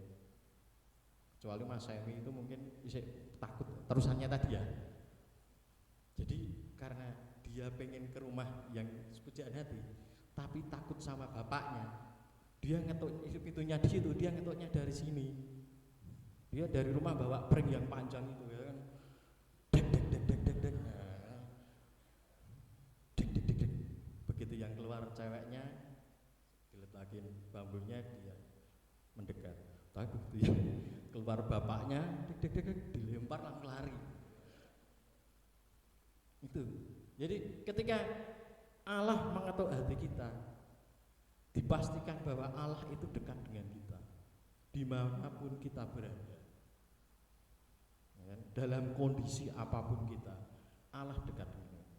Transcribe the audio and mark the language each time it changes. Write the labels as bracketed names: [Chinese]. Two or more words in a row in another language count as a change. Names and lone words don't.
[Indonesian] Kecuali Mas Semi itu mungkin bisa takut terusannya tadi ya. Jadi karena dia pengen ke rumah yang sepujaan hati, tapi takut sama bapaknya, dia ngetuk pintunya di situ, dia ngetuknya dari sini. Dia dari rumah bawa pring yang panjang itu ya kan. Dek dek dek dek dek dek. Nah, dek dek dek dek. Begitu yang keluar ceweknya, diletakin bambunya, dia mendekat. Tapi begitu yang keluar bapaknya, dek dek dek dek, dilempar langsung lari. Itu. Jadi ketika Allah mengetuk hati kita, dipastikan bahwa Allah itu dekat dengan kita dimanapun kita berada, ya, dalam kondisi apapun kita, Allah dekat dengan kita.